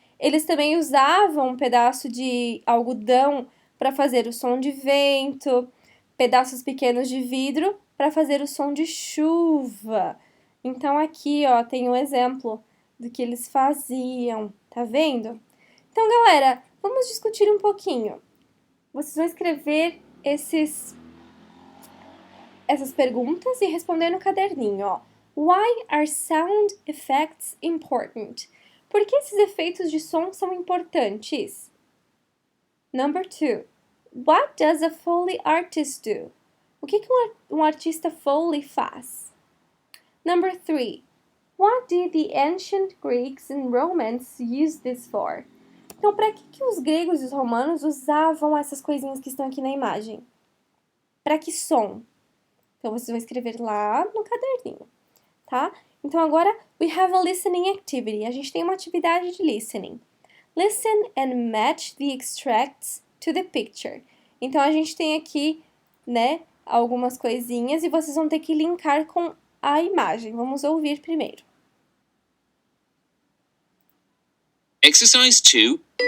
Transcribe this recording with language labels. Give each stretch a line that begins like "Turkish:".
Portuguese: Eles também usavam um pedaço de algodão para fazer o som de vento, pedaços pequenos de vidro para fazer o som de chuva. Então, aqui, ó, tem um exemplo do que eles faziam, tá vendo? Então, galera, vamos discutir um pouquinho. Vocês vão escrever essas perguntas e responder no caderninho, ó.
English: Why are sound effects important?
Portuguese: Por que esses efeitos de som são importantes?
English: Number 2. What does a Foley artist do?
Portuguese: O que um artista Foley faz?
English: Number 3. What did the ancient Greeks and Romans use this for?
Portuguese: Então, para que os gregos e os romanos usavam essas coisinhas que estão aqui na imagem? Para que som? Então, vocês vão escrever lá no caderninho, tá? Então, agora,
English: we have a listening activity.
Portuguese: A gente tem uma atividade de listening.
English: Listen and match the extracts to the picture.
Portuguese: Então, a gente tem aqui, né, algumas coisinhas e vocês vão ter que linkar com a imagem. Vamos ouvir primeiro.
English: Exercise 2.